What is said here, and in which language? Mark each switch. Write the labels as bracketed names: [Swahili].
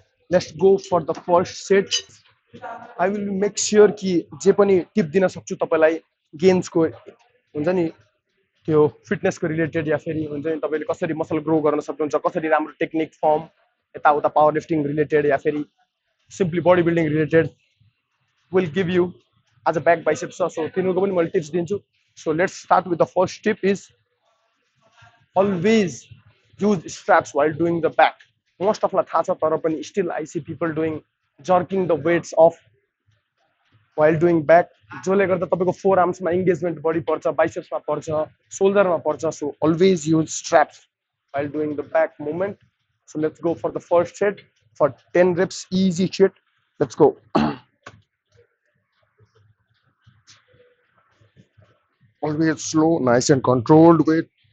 [English] Let's go for the first set. I will make sure [Nepali] कि जे पनि tip दिन सक्छु तपाईलाई गेन्सको हुन्छ नि, त्यो फिटनेसको रिलेटेड या फेरि हुन्छ नि तपाईले कसरी मसल ग्रो गर्न सक्नुहुन्छ, कसरी राम्रो टेक्निक फर्म यताउता पावर लिफ्टिङ रिलेटेड या फेरि simply body building related [English] will give you [Nepali] आज ब्याक बाइसेप्स छ. [English] so [Nepali] तिनीहरूको पनि मैले टिप्स दिन्छु. [English] So let's start with the first tip is always use straps while doing the back. Most of [Nepali] थाहा छ, तर पनि [English] still I see people doing jerking the weights off while doing back, [Nepali] जसले गर्दा तपाईको फोर आर्म्समा इन्गेजमेन्ट बढी पर्छ, बाइसेप्समा पर्छ, शोल्डरमा पर्छ. [English] So always use straps while doing the back movement. So let's go for the first set for 10 reps, easy shit. Let's go. Always slow, nice and controlled weight.